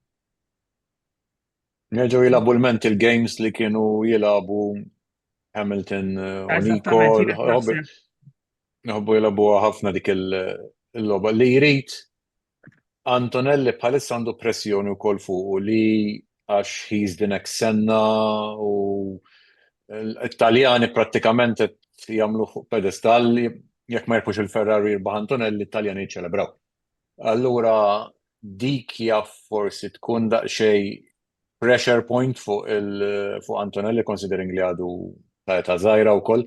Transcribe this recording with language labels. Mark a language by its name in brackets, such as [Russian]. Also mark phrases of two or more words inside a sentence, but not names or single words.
[Maltese] Nerġgħu jilagħbu l- [English] mental games [Maltese] li kienu jilagħbu Hamilton u Nicole. Nħobbu jilagħbuha ħafna dik il-logħba li jrid Antonelli bħalissa għandu pressjoni wkoll fuq li għax [English] he's the next Senna [Maltese] u l-Italjani prattikament qed jagħmlu fuq pedestal jekk ma jirbux il-Ferrari jirbaħ Antonelli l-Italjani jiċċelebraw. Allura dik jaf forsi tkun daqsxejn [English] pressure point [Maltese] fuq Antonelli considering li għadu ta' żgħira wkoll.